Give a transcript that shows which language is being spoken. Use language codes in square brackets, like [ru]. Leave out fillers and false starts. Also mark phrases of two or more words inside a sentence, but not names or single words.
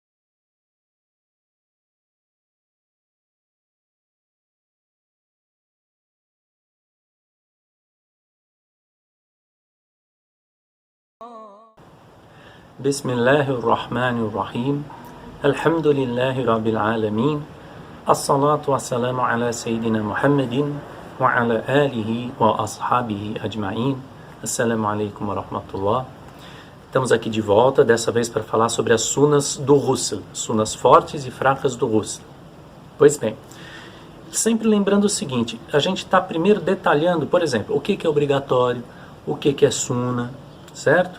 [ar] بسم الله الرحمن الرحيم الحمد لله رب العالمين الصلاة والسلام على سيدنا محمد وعلى آله وأصحابه أجمعين. السلام عليكم ورحمة الله. [pt] Estamos aqui de volta, dessa vez para falar sobre as sunas do ghusl, sunas fortes e fracas do ghusl. Pois bem, sempre lembrando o seguinte, a gente está primeiro detalhando, por exemplo, o que é obrigatório, o que é suna, certo?